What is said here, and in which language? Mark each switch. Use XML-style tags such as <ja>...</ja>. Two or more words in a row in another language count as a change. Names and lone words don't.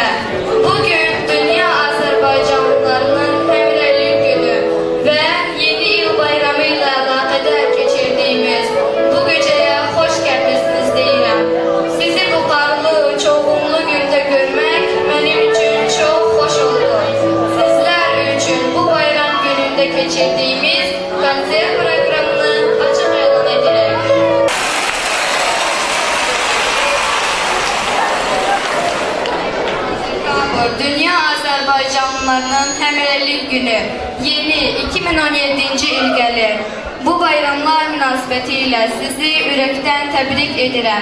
<tr>Bugün Dünya Azerbaycanlılarının Hemrəylik günü ve yeni yıl bayramıyla əlaqədar geçirdiğimiz bu geceye hoş gelmişsiniz deyirəm. Sizi bu qarlı, çoğunlu günde görmek benim için çok hoş oldu. Sizler için bu bayram gününde geçirdiğimiz konser programını açık</tr> <az>elan edirəm. Dünya Azerbaycanlılarının Hemrəylik günü yeni 2017 il gəlir. Bu bayramlar münasibətilə sizi ürəkdən təbrik edirəm.</az>